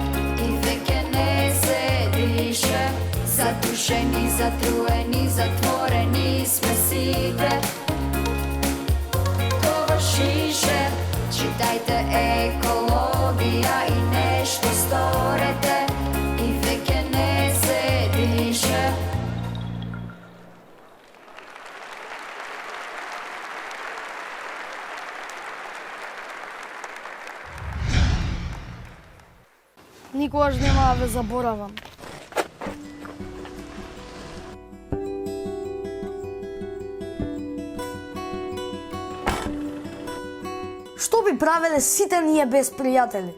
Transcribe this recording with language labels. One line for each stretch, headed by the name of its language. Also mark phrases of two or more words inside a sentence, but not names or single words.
Macedonian: Задушени, затруени, затворени сме сите. Ково шише, читајте екологија и нешто сторете. И веќе не се дише. Никогаш нема да ве заборавам. Што би правеле сите ние без пријатели?